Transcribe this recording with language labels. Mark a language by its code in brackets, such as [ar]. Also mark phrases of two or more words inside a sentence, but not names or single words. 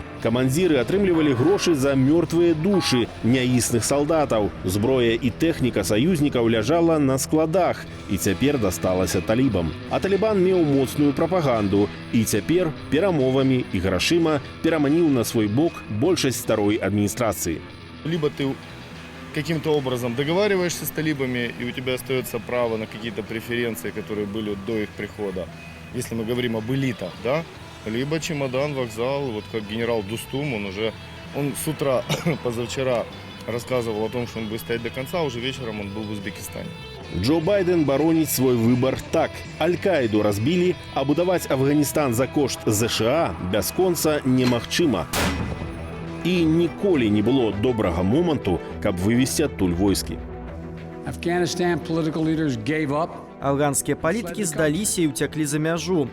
[be] Камандзіры атрымлівалі грошы за мёртвыя душы няісных салдатаў. Зброя і тэхніка саюзнікаў ляжала на складах і цяпер дасталася талібам. А Талібан меў моцную прапаганду і цяпер перамовамі і грашыма пераманіў на свой бок большасць старой адміністрацыі. [ru] Либо ты каким-то образом договариваешься с талибами, и у тебя остается право на какие-то преференции, которые были до их прихода, если мы говорим об элитах, да? Либо чемодан, вокзал, вот как генерал Дустум, он с утра, позавчера, рассказывал о том, что он будет стоять до конца, а уже вечером он был в Узбекистане. [be] Джо Байден бароніць свой выбар так. Аль-Каіду разбілі, а будаваць Афганістан за кошт ЗША бясконца немагчыма. І ніколі не было добрага моманту, каб вывесці адтуль войскі. Афганскія палітыкі здаліся і ўцяклі за мяжу.